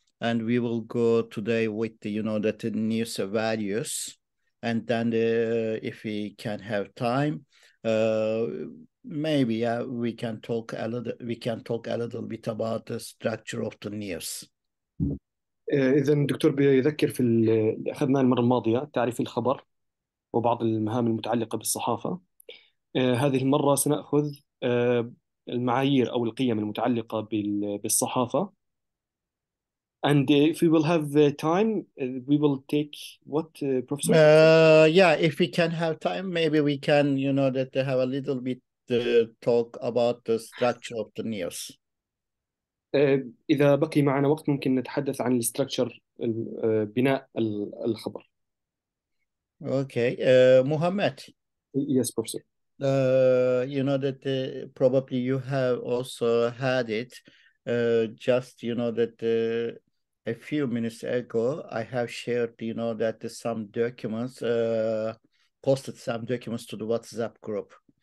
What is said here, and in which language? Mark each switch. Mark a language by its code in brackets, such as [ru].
[en] And we will go today with the, that the news values. And then if we can have time, maybe we can talk a little bit about the structure of the news. [ar] إذا الدكتور بيذكر في اللي أخذناه المرة الماضية تعريف الخبر وبعض المهام المتعلقة بالصحافة. هذه المرة سنأخذ المعايير أو القيم المتعلقة بالصحافة. [en] And if we will have time, we will take what, Professor? Yeah, if we can have time, maybe we can, that have a little bit talk about the structure of the news. [ar] إذا بقي معنا وقت ممكن نتحدث عن الستركتشر بناء الخبر. [en] Okay, Muhammad. Yes, Professor. That probably you have also had it. Just, that a few minutes ago, I have shared, that some documents, posted some documents to the WhatsApp group.